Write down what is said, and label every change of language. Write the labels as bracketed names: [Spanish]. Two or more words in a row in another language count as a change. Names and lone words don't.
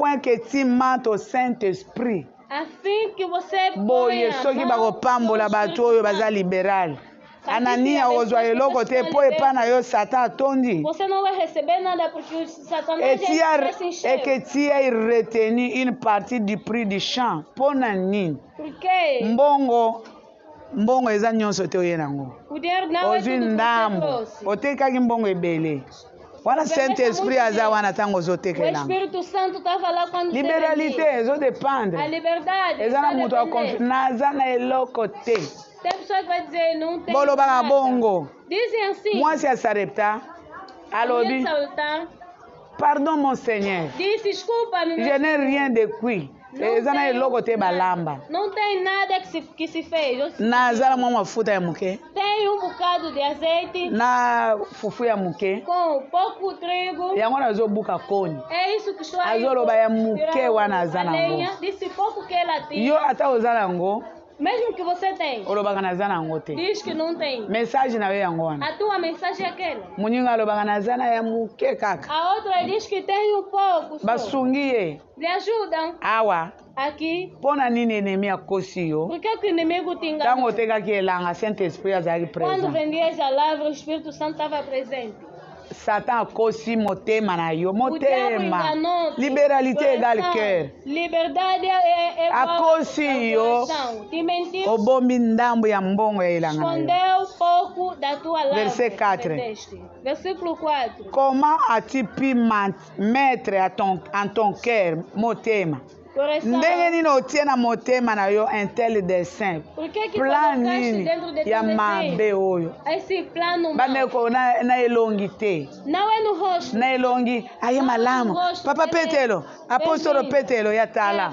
[French] à point que tu mentes au Saint-Esprit [Portuguese] Afim que você [Lingala] boye soki bakopambola bato oyo baza liberal Anania ozwa eloko te po epa na yo Satan atondi. [Portuguese] Você não vai receber nada porque o Satanás vai se encher. [French] Et que tu aies retenu une partie du prix du champ. [Lingala] Pona nini? [Portuguese] Porque [Lingala] mbongo eza nyonso te oye nango. [Portuguese] o dinheiro não é tudo [Lingala] ndambo. Otekaki mbongo ebele. Wana Saint-Esprit aza wana tango ozotekelanga. [Portuguese] O Espírito Santo estava lá quando [Lingala] Libéralité ezodépendre. [Portuguese] A liberdade. [Lingala] Eza na moto naza na eloko te. [Portuguese] Tem pessoa que vai dizer não tem. [Lingala] Bolobaka bongo. [Portuguese] Dizem assim. [Lingala] Mwasi ya Sarepta alobi. [French] Pardon mon Seigneur. [Portuguese] Diz desculpa, meu. [French] Je n'ai rien de qui. [Lingala] Eza na eloko te balamba. [Portuguese] Não tem nada que se fez. [Lingala] Nazala mwa mafuta ya muke. [Portuguese] Tem bocado de azeite. [Lingala] Na fufu ya muke. [Portuguese] Com pouco trigo. [Lingala] Yango nazobuka koni. [Portuguese] É isso que estou aí. [Lingala] Azoloba ya muke wana azana ngo. [Portuguese] Disse pouco que ela tinha. [Lingala] Yo ata ozana ngo. [Portuguese] Mesmo que você tem. [Lingala] Olobaka nazana ngo te. [Portuguese] Diz que não tem. [Lingala] Mensagem na yango wana. [Portuguese] A tua mensagem é aquela. [Lingala] Muninga olobaka nazana ya muke kaka. [Portuguese] A outra diz que tem pouco. [Lingala] Basungiye. [Portuguese] Lhe ajudam. [Lingala] Awa. [Portuguese] Aqui. [Lingala] Pona nini enemy akosi yo? [Portuguese] Por que o inimigo te engana? [Lingala] Tango otekaki elanga Saint-Esprit azali present. [Portuguese] Quando vendias a palavra, o Espírito Santo estava presente. [Lingala] Satan akosi motema na yo. Motema. [French] Libéralité égale cœur. [Portuguese] Liberdade é [Lingala] akosi yo. [Portuguese] Te mentiu. [Lingala] Obombi ndambo ya mbongo ya elanga na yo. [Portuguese] Escondeu pouco da tua lavra. [French] Verset 4. [Portuguese] Versículo 4. [French] Comment as-tu pu mettre en ton cœur motema? [Lingala] Ndenge nini otie na motema na yo [French] un tel dessein? [Lingala] Plan nini ya mabe oyo? Bandeko na elongi te. Na elongi aye malamu. Papa Petelo, apostolo Petelo ya tala.